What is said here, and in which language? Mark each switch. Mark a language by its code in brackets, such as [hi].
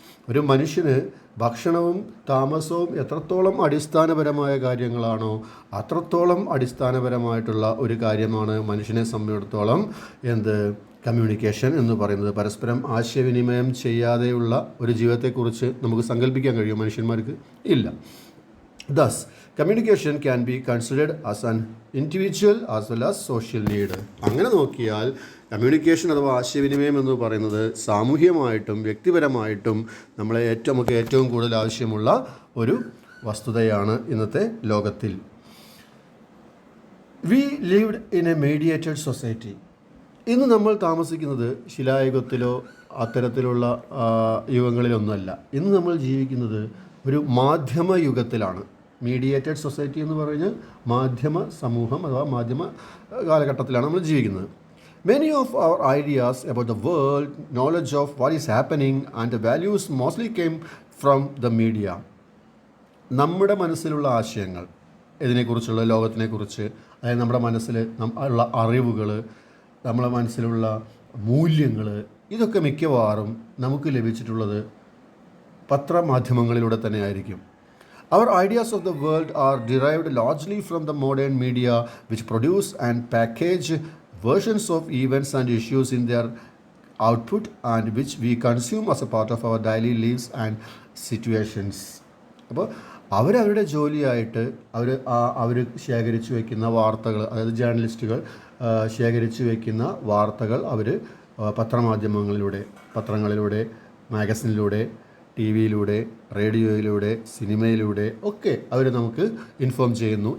[ml] ഒരു മനുഷ്യന് ഭക്ഷണവും താമസവും എത്രത്തോളം അടിസ്ഥാനപരമായ കാര്യങ്ങളാണോ അത്രത്തോളം അടിസ്ഥാനപരമായിട്ടുള്ള ഒരു കാര്യമാണ് മനുഷ്യനെ സംബന്ധിച്ചിടത്തോളം കമ്മ്യൂണിക്കേഷൻ എന്ന് പറയുന്നത്. പരസ്പരം ആശയവിനിമയം ചെയ്യാതെയുള്ള ഒരു ജീവിതത്തെക്കുറിച്ച് നമുക്ക് സങ്കല്പിക്കാൻ കഴിയും മനുഷ്യന്മാർക്ക്? ഇല്ല. [en] Thus, communication can be considered as an individual as well as social need. [ml] അങ്ങനെ നോക്കിയാൽ കമ്മ്യൂണിക്കേഷൻ അഥവാ ആശയവിനിമയം എന്ന് പറയുന്നത് സാമൂഹികമായിട്ടും വ്യക്തിപരമായിട്ടും നമുക്ക് ഏറ്റവും കൂടുതൽ ആവശ്യമുള്ള ഒരു വസ്തുതയാണ് ഇന്നത്തെ ലോകത്തിൽ. [en] We lived in a mediated society. [ml] ഇന്ന് നമ്മൾ താമസിക്കുന്നത് ശിലായുഗത്തിലോ അത്തരത്തിലുള്ള യുഗങ്ങളിലൊന്നുമല്ല. ഇന്ന് നമ്മൾ ജീവിക്കുന്നത് ഒരു മാധ്യമ യുഗത്തിലാണ്. മീഡിയേറ്റഡ് സൊസൈറ്റി എന്ന് പറഞ്ഞാൽ മാധ്യമ സമൂഹം അഥവാ മാധ്യമ കാലഘട്ടത്തിലാണ് നമ്മൾ ജീവിക്കുന്നത്. [en] Many of our ideas about the world, knowledge of what is happening and the values mostly came from the media. [ml] നമ്മുടെ മനസ്സിലുള്ള ആശയങ്ങൾ, ഇതിനെക്കുറിച്ചുള്ള ലോകത്തിനെക്കുറിച്ച്, അതായത് നമ്മുടെ മനസ്സിൽ ഉള്ള അറിവുകൾ, നമ്മുടെ മനസ്സിലുള്ള മൂല്യങ്ങൾ, ഇതൊക്കെ മിക്കവാറും നമുക്ക് ലഭിച്ചിട്ടുള്ളത് പത്രമാധ്യമങ്ങളിലൂടെ തന്നെ ആയിരിക്കും. [en] Our ideas of the world are derived largely from the modern media which produce and package versions of events and issues in their output and which we consume as a part of our daily lives and situations. [ml] അപ്പോൾ അവരവരുടെ ജോലിയായിട്ട് അവർ ശേഖരിച്ചു വയ്ക്കുന്ന വാർത്തകൾ, അതായത് ജേർണലിസ്റ്റുകൾ ശേഖരിച്ചു വയ്ക്കുന്ന വാർത്തകൾ അവർ പത്രമാധ്യമങ്ങളിലൂടെ, പത്രങ്ങളിലൂടെ, മാഗസിനിലൂടെ, ടി വിയിലൂടെ, റേഡിയോയിലൂടെ, സിനിമയിലൂടെ ഒക്കെ അവർ നമുക്ക് ഇൻഫോം ചെയ്യുന്നു.